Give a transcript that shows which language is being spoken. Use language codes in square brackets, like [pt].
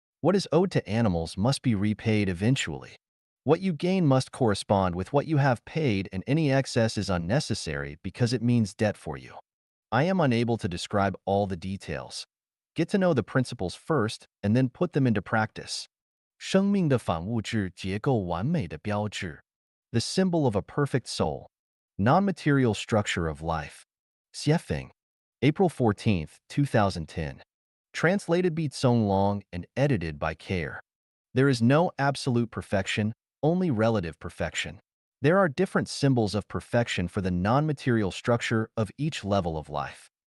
[en] What is owed to animals must be repaid eventually. What you gain must correspond with what you have paid, and any excess is unnecessary because it means debt for you. I am unable to describe all the details. Get to know the principles first and then put them into practice. [zh] 生命的反物质结构完美的标志 [en] The symbol of a perfect soul. Non-material structure of life. Xiefeng. April 14th, 2010. Translated by Song Long and edited by Care. There is no absolute perfection, only relative perfection. There are different symbols of perfection for the non-material structure of each level of life.